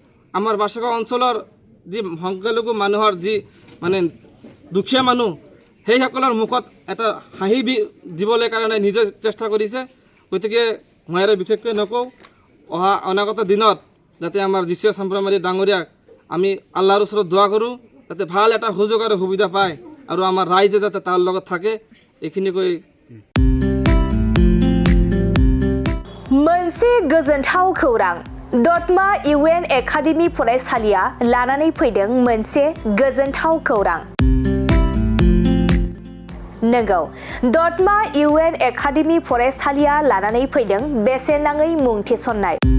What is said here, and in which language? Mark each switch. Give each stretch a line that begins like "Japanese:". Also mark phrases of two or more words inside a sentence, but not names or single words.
Assamese: আমাৰ বাসুগাঁও অঞ্চলৰ যি সংখ্যালঘু মানুহৰ যি মানে দুখীয়া মানুহ সেইসকলৰ মুখত এটা হাঁহি দিবলৈ কাৰণে নিজে চেষ্টা কৰিছে। গতিকে মই আৰু বিশেষকৈ নকওঁ, অনাগত দিনত যাতে আমাৰ জিচুৱা চাম্পামাৰী ডাঙৰীয়াক আমি আল্লাহৰ ওচৰত দোৱা কৰোঁ যাতে ভাল এটা সুযোগ আৰু সুবিধা পায় আৰু আমাৰ ৰাইজে যাতে তাৰ লগত থাকে। এইখিনি কৈ
Bodo: मोनसे गोजोनथाव खौरां दतमा इउएन एकाडेमि फरायसालिया लानानै फैदों मोनसे गोजोनथाव खौरां। नंगौ, दतमा इउएन एकाडेमि फरायसालिया लानानै फैदों बेसेन नाङै मुं थिसननाय।